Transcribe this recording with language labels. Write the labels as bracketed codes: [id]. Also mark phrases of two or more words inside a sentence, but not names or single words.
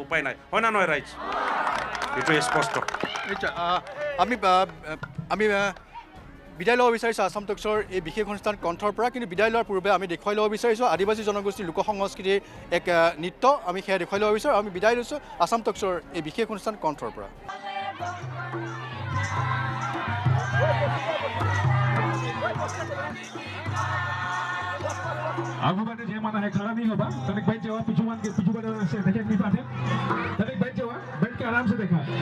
[as] উপায় নাই, হয় না নহয় ৰাইজ? এইটো স্পষ্ট। নিশ্চয় আমি বিদায় ল'ব বিচাৰিছোঁ আছাম টকছৰ এই বিশেষ অনুষ্ঠান কণ্ঠৰ পৰা। কিন্তু বিদায় লোৱাৰ পূৰ্বে আমি দেখুৱাই ল'ব বিচাৰিছোঁ আদিবাসী জনগোষ্ঠীৰ লোক সংস্কৃতিৰ এক নৃত্য। আমি সেয়া দেখুৱাই ল'ব বিচাৰোঁ। আমি বিদায় লৈছোঁ আছাম টকছৰ এই বিশেষ অনুষ্ঠান কণ্ঠৰ পৰা। [bho] आगू बाटे जे माना है खड़ा नहीं होगा, तनिक बैठ जाओ, पीछू बाटे से देखे नहीं पाते, तनिक बैठ जाओ, बैठ के आराम से देखा।